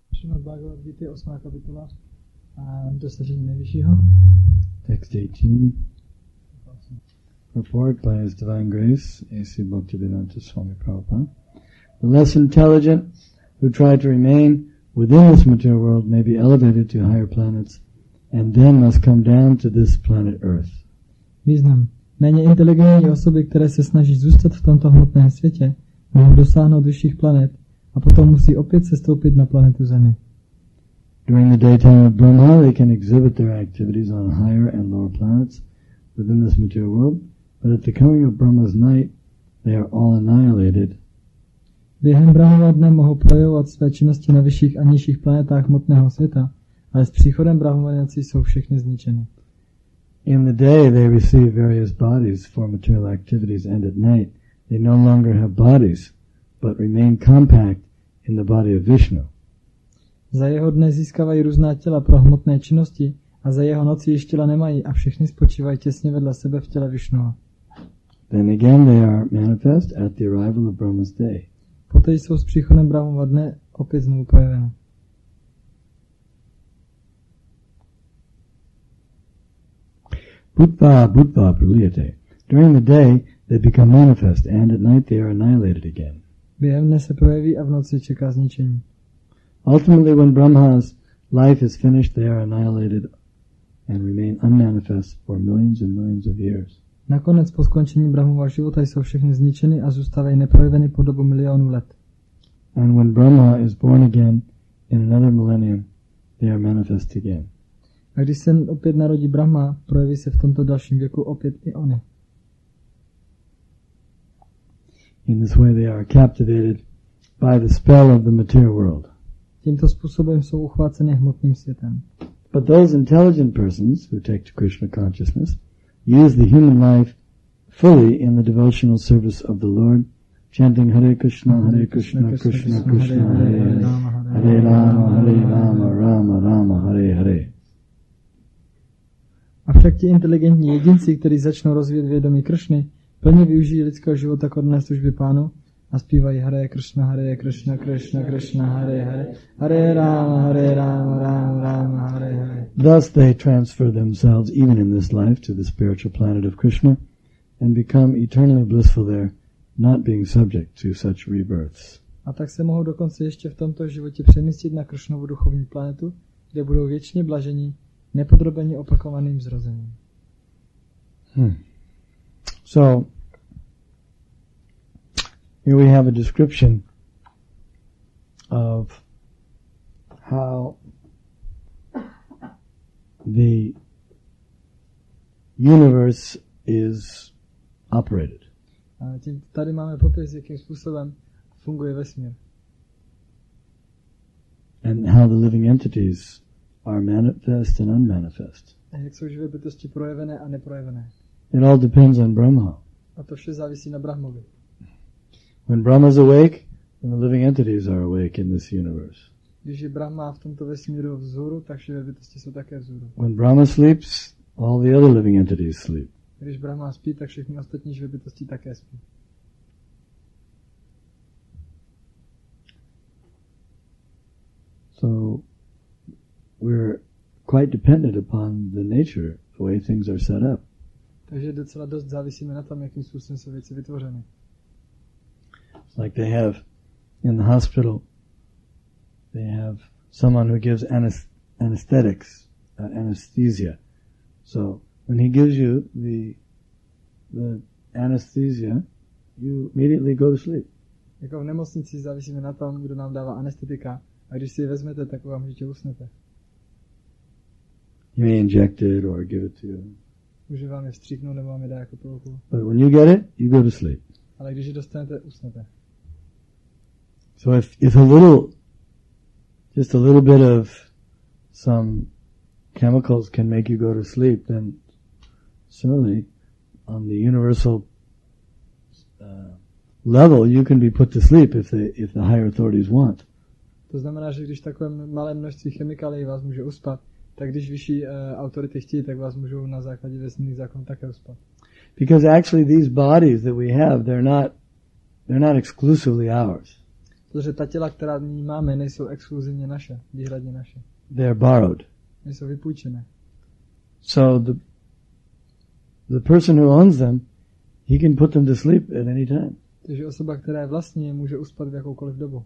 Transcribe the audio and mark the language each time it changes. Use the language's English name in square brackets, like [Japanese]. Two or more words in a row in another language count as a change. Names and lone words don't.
[Czech] Srimad Bhagavad Gita, 8. kapitola, a dosažení nejvyššího. Text 18. [English] Report by His Divine Grace, A.C. Bhaktivedanta Swami Prabhupada. The less intelligent who try to remain within this material world may be elevated to higher planets and then must come down to this planet Earth. [Czech] Význam. Méně inteligentní osoby, které se snaží zůstat v tomto hmotném světě, mohou dosáhnout vyšších planet a potom musí opět sestoupit na planetu Zemi. [English] During the daytime of Brahma, they can exhibit their activities on higher and lower planets within this material world, but at the coming of Brahma's night, they are all annihilated. [Czech] Během Brahmova dne mohou projevovat své činnosti na vyšších a nižších planetách hmotného světa, ale s příchodem Brahmova noci jsou všechny zničeny. [English] In the day they receive various bodies for material activities, and at night they no longer have bodies, but remain compact in the body of Vishnu. [Czech] Za jeho dne získávají různá těla pro hmotné činnosti a za jeho noci již těla nemají a všechny spočívají těsně vedle sebe v těle Vishnua. [English] Then again they are manifest at the arrival of Brahma's day. [Czech] Poté jsou s příchodem Brahmova dne opět znovu projeveny. [Sanskrit] Bhutva praliyate. [English] During the day they become manifest, and at night they are annihilated again. [Czech] Během dne se projeví a v noci čeká zničení. [English] Ultimately, when Brahma's life is finished, they are annihilated and remain unmanifest for millions and millions of years. [Czech] Nakonec po skončení Brahmova života jsou všechny zničeny a zůstávají neprojeveny po dobu milionů let. [English] And when Brahma is born again in another millennium, they are manifest again. [Czech] A když se opět narodí Brahma, projeví se v tomto dalším věku opět i oni. [English] In this way they are captivated by the spell of the material world. [Czech] Tímto způsobem jsou uchváceny hmotným světem. [English] But those intelligent persons who take to Krishna consciousness use the human life fully in the devotional service of the Lord, chanting Hare Krishna, Krishna Krishna, Hare Hare, Hare Rama, Rama Rama, Hare Hare. [Czech] Avšak ti inteligentní jedinci, kteří začnou rozvíjet vědomí Kršny, plně využijí lidského života k odné službě Pánu a zpívají Hare Krishna, Krishna Krishna, Hare Hare, Hare Rama, Rama Rama, Hare Hare. [English] Thus they transfer themselves even in this life to the spiritual planet of Krishna and become eternally blissful there, not being subject to such rebirths. [Czech] A tak se mohou dokonce ještě v tomto životě přemístit na Kršnovu duchovní planetu, kde budou věčně blažení, nepodrobeni opakovaným zrozením. [English] So, here we have a description of how the universe is operated. [Czech] A tady máme popis, jakým způsobem funguje vesmír. [English] And how the living entities are manifest and unmanifest. [Czech] A jak jsou živé bytosti projevené a neprojevené. [English] It all depends on Brahma. [Czech] A to vše závisí na Brahmovi. [English] When Brahma's awake, then the living entities are awake in this universe. [Czech] Když je Brahma v tomto vesmíru vzhůru, tak živé bytosti jsou také vzhůru. [English] When Brahma sleeps, all the other living entities sleep. [Czech] Když Brahma spí, tak všechny ostatní živé bytosti také spí. [English] So we're quite dependent upon the nature, the way things are set up. [Czech] Takže docela dost závisíme na tom, jakým způsobem jsou věci vytvořeny. [English] Like they have in the hospital, they have someone who gives anesthetics, anesthesia. So when he gives you the anesthesia, you immediately go to sleep. [Czech] Jako v nemocnici závisíme na tom, kdo nám dává anestetika, a když si ji vezmete, tak okamžitě usnete. [English] He may inject it or give it to you. [Czech] Může vám je vstříknout nebo vám je dá jako pilulku. [English] But when you get it, you go to sleep. [Czech] Ale když ji dostanete, usnete. [English] So if just a little bit of some chemicals can make you go to sleep, then similarly, on the universal level, you can be put to sleep if the higher authorities want. [Czech] To znamená, že když takové malé množství chemikálií vás může uspat, tak když vyšší autority chtějí, tak vás můžou na základě vesmírných zákonů také uspat. [English] Because actually these bodies that we have, they're not exclusively ours. [Czech] Protože ta těla, která nyní máme, nejsou exkluzivně naše, výhradně naše. [English] They are borrowed. [Czech] Nejsou vypůjčené. [English] So the person who owns them, he can put them to sleep at any time. [Czech] Takže osoba, která je vlastní, může uspat v jakoukoliv dobu.